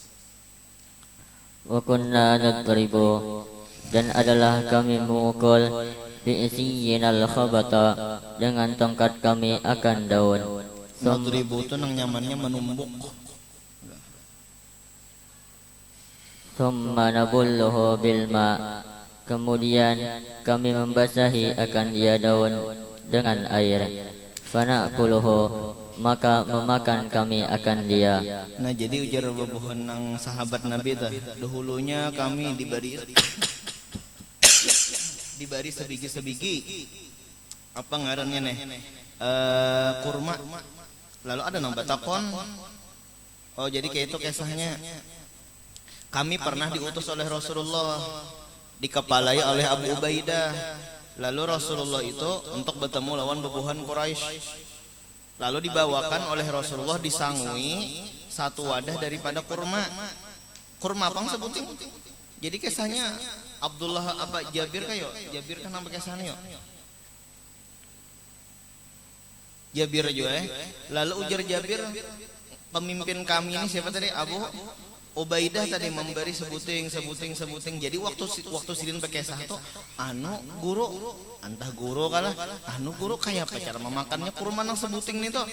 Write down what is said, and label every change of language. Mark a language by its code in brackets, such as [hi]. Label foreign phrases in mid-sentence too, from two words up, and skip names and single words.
[ar] وكنا نضرب, [bjn] dan adalah kami memukul [ar] بعصينا الخبط, [bjn] dengan tongkat kami akan daun. Nadribu itu nang nyamannya menumbuk. [ar] ثم نبله بالماء, [bjn] kemudian kami membasahi akan dia daun dengan air. [ar] فنأكله, [bjn] maka memakan kami akan dia. Nah jadi ujar babuhan nang sahabat Nabi tah, dahulunya kami diberi sebigi-sebigi apa ngarannya nih kurma, lalu ada nang batakon. Oh jadi kayak itu kisahnya. Kami pernah diutus oleh Rasulullah, dikepalai oleh Abu Ubaidah. Lalu Rasulullah itu untuk bertemu lawan babuhan Quraisy. Lalu dibawakan oleh Rasulullah disangui satu wadah daripada kurma. Kurma apa sebutin? Jadi kisahnya Abdullah apa Jabir kayo? Jabir kan nampak kisahnya yo. Jabir aja Lalu ujar Jabir, pemimpin kami ini siapa tadi? Abu Ubaidah tadi memberi sebuting. Jadi waktu sidin bekesah tuh guru antah guru kalah guru kayak apa cara memakannya kurma nang sebuting nih tuh.